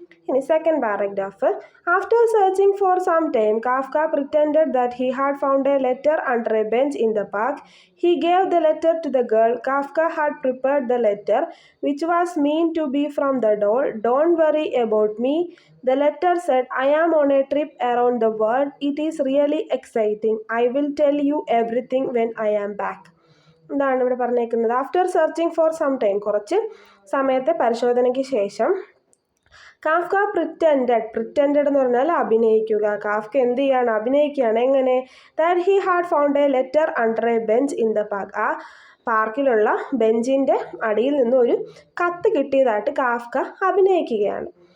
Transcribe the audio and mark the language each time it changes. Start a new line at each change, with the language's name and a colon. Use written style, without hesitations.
Malayalam: ഇനി second paragraph.
English: After searching for some time Kafka pretended that he had found a letter under a bench in the park. He gave the letter to the girl. Kafka had prepared the letter which was mean to be from the doll. Don't worry about me, the letter said. I am on a trip around the world. It is really exciting. I will tell you everything when I am back.
Malayalam: എന്താണ് ഇവിടെ പറഞ്ഞേക്കുന്നത്?
English: after searching for some time,
Malayalam: കുറച്ച് സമയത്തെ പരിശോധനയ്ക്ക് ശേഷം, Kafka pretended എന്ന് പറഞ്ഞാൽ അഭിനയിക്കുക. Kafka എന്ത് ചെയ്യാണ്, അഭിനയിക്കുകയാണ്. എങ്ങനെ?
English: That he had found a letter under a bench in the park.
Malayalam: ആ പാർക്കിലുള്ള ബെഞ്ചിൻ്റെ അടിയിൽ നിന്ന് ഒരു കത്ത് കിട്ടിയതായിട്ട് കാഫ്ക അഭിനയിക്കുകയാണ്.